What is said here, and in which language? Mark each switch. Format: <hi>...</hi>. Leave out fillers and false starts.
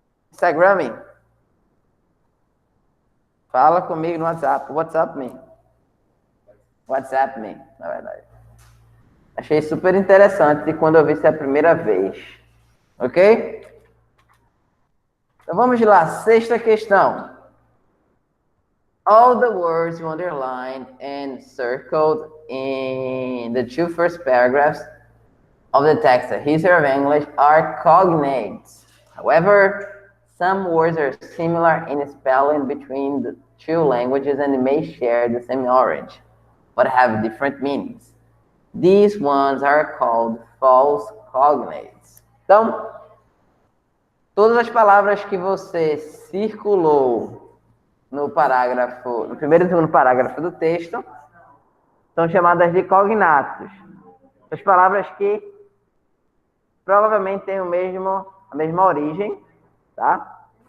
<pt>Instagram, fala comigo no WhatsApp.</pt> <en>WhatsApp me,</en> <pt>na verdade. Achei super interessante quando eu vi isso a primeira vez. Ok? Então vamos lá, sexta questão.</pt> <en>All the words you underlined and circled in the two first paragraphs of the text, the history of English, are cognates. However, some words are similar in spelling between the two languages and may share the same origin, but have different meanings. These ones are called false cognates.</en> <pt>Então, todas as palavras que você circulou no parágrafo, no primeiro e segundo parágrafo do texto, são chamadas de cognatos. As palavras que provavelmente têm a mesma origem, tá?</pt>